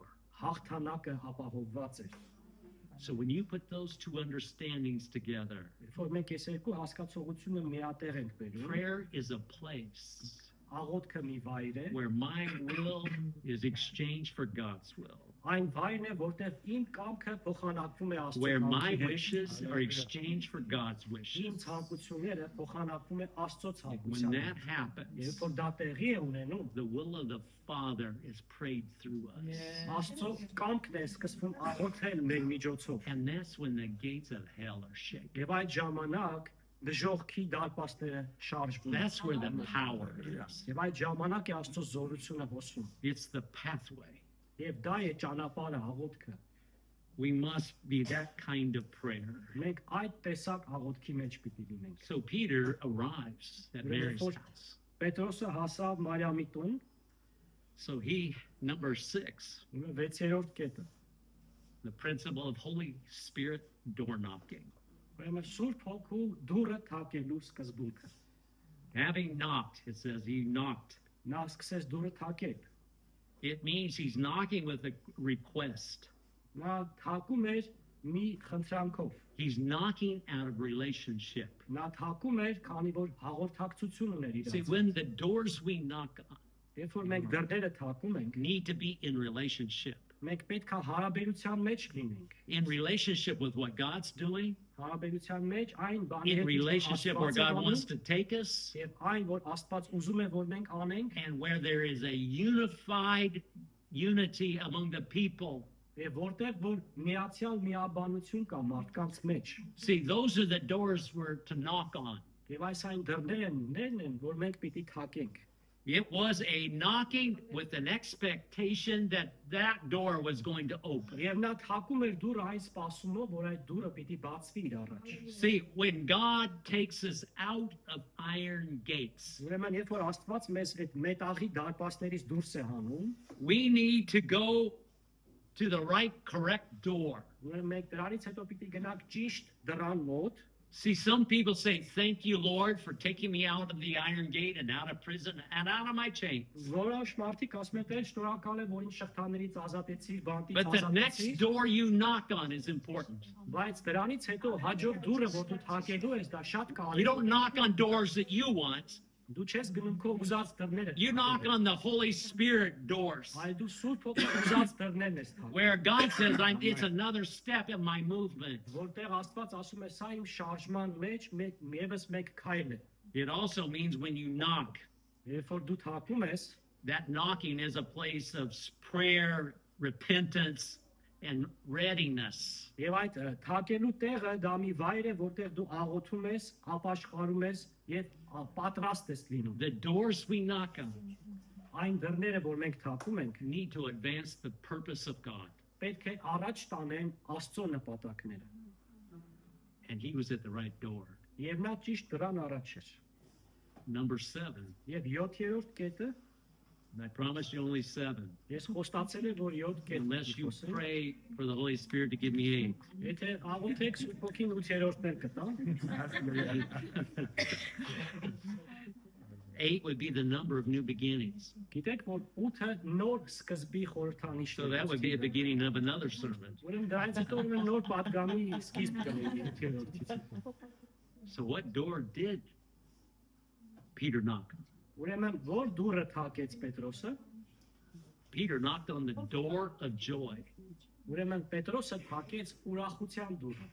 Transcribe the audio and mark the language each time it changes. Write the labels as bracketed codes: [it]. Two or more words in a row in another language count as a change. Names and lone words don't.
[hy] հաղթանակը ապահովված էր։ [en] So when you put those two understandings together, [hy] Երբ որ մենք այս երկու հասկացողությունը միատեղ ենք բերում, [en] prayer is a place [hy] աղոթքը մի վայր է, [en] where my will is exchanged for God's will, [hy] այն վայրն է, որտեղ իմ կամքը փոխանակվում է Աստծո [en] where my [hy] կամքի հետ։ [en] wishes are exchanged for God's [hy] Իմ [en] wishes. [hy] ցանկությունները փոխանակվում է Աստծո [en] When [hy] ցանկության [en] that [hy] հետ։ [en] happens, [hy] Երբ որ դա տեղի է ունենում, [en] the will of the Father is prayed through us. [hy] Աստծո կամքն է սկսվում աղոթել մեր միջոցով։ [en] And that's when the gates of hell are shaken. [hy] Եվ այդ ժամանակ դժողքի դարպասները շարժվում են։ [en] That's where the power is. [hy] Եվ այդ ժամանակ է Աստծո զորությունը հոսում։ [en] It's the pathway. [hy] Եվ դա է ճանապարհը աղոթքը։ [en] We must be that kind of prayer. [hy] Մենք այդ տեսակ աղոթքի մեջ պիտի լինենք։ [en] So Peter arrives at Mary's house. [hy] Պետրոսը հասավ Մարիամի տուն, [en] So he, number 6, [hy] ուրեմն 6-րդ կետը։ [en] the principle of Holy Spirit door knocking. [hy] Ուրեմն Սուրբ Հոգու դուռը թակելու սկզբունքը։ [en] Having knocked, it says he knocked. [hy] Նա սկսեց դուռը թակել։ [en] It means he's knocking with a request. [hy] Նա թակում էր մի խնդրանքով։ [en] He's knocking out of relationship. [hy] Նա թակում էր, քանի որ հաղորդակցություն ուներ իր [en] See, [hy] հետ։ [en] when the doors we knock on [hy] Երբ որ մենք դռները թակում ենք, [en] need to be in relationship. [hy] մենք պետք է հարաբերության մեջ լինենք։ [en] In relationship with what God's doing, [hy] Հարաբերության մեջ այն բանի [en] in [hy] հետ, ինչ [en] relationship where [hy] Աստված է [en] God wants [hy] անում, [en] to take us, [hy] եւ այն, որ Աստված ուզում է, որ մենք անենք, [en] and where there is a unified unity among the people. [hy] եւ որտեղ որ միացյալ միաբանություն կա մարդկանց մեջ։ [en] See, those are the doors we're to knock on. [hy] Եվ այս այն դռներն են, որ մենք պիտի թակենք։ [en] It was a knocking with an expectation that that door was going to open. [hy] Եվ նա թակում էր դուռը այն սպասումով, որ այդ դուռը պիտի բացվի իր առաջ։ [en] See, when God takes us out of iron gates, [hy] Ուրեմն երբ որ Աստված մեզ այդ մետաղի դարպասներից դուրս է հանում, [en] we need to go to the right, correct door. [hy] ուրեմն մենք դրանից հետո պիտի գնանք ճիշտ դռան մոտ։ [en] See, some people say, "Thank you, Lord, for taking me out of the iron gate and out of prison and out of my chains." [hy] Որոշ մարդիկ ասում են, «Տեր, շնորհակալ եմ, որ ինձ շղթաներից ազատեցիր, բանտից [en] But the next [hy] ազատեցիր»։ [en] door you knock on is important. [hy] Բայց դրանից հետո հաջորդ դուռը, որ դու թակելու ես, դա շատ [en] You [hy] կարևոր [en] don't [hy] է։ [en] knock on doors that you want. [hy] Դու չես գնում քո ուզած դռները։ [en] You knock on the Holy Spirit doors, [hy] Այլ դու Սուրբ Հոգու ուզած դռներն ես թակում։ [en] where God says, "It's another step in my movement." [hy] Որտեղ Աստված ասում է, սա իմ շարժման մեջ եւս մեկ քայլ է։ [en] It also means when you knock, [hy] Երբ որ դու թակում ես, [en] that knocking is a place of prayer, repentance, and readiness. [hy] եւ այդ թակելու տեղը դա մի վայր է, որտեղ դու աղոթում ես, ապաշխարում ես եւ պատրաստ ես լինում։ [en] The doors we knock on [hy] Այն դռները, որ մենք թակում ենք, [en] need to advance the purpose of God. [hy] պետք է առաջ տանեն Աստծո նպատակները։ [en] And he was at the right door. [hy] Եվ նա ճիշտ դրան առաջ էր։ [en] Number 7. [hy] Եվ 7-րդ կետը, [en] And I promise you only 7. [hy] ես խոստացել եմ, որ 7 կետ [en] Unless you [hy] խոսեմ։ [en] pray for the Holy Spirit to give me 8. [hy] Եթե աղոթեք Սուրբ Հոգին 8-րդներ կտա։ [en] 8 would be the number of new beginnings. [hy] Գիտեք, որ 8-ը նոր սկզբի խորհրդանիշն [en] So that would be a beginning of another sermon. [hy] Ուրեմն դրանից հետո ուրեմն նոր պատգամի սկիզբ կլինի 7-րդից։ [en] So what door did Peter knock on? [hy] Ուրեմն որ դուռը թակեց Պետրոսը, [en] Peter knocked on the door of joy. [hy] ուրեմն Պետրոսը թակեց ուրախության դուռը։